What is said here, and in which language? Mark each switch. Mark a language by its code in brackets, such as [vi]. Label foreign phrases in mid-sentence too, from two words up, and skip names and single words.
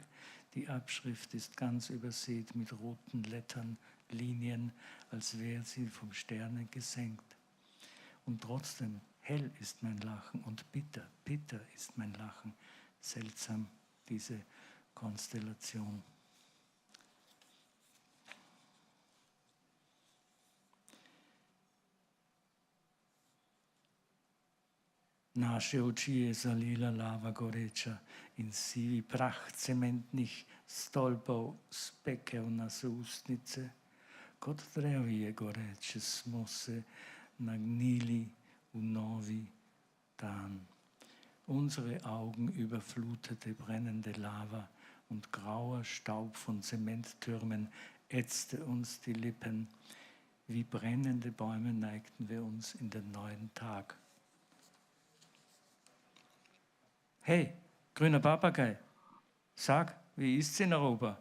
[de] Die Abschrift ist ganz übersät mit roten Lettern, Linien, als wäre sie vom Sterne gesenkt. Und trotzdem, hell ist mein Lachen und bitter, bitter ist mein Lachen. Seltsam, diese Konstellation. [sl] Naše oči je zalila lava goreča in sivi prah cementnih stolpov spekel nas ustnice. Kot drevje goreče smo se nagnili v novi dan. [de] Unsere Augen überflutete brennende Lava und grauer Staub von Zementtürmen ätzte uns die Lippen. Wie brennende Bäume neigten wir uns in den neuen Tag. Hey, grüner Papagei, sag, wie ist's in Europa?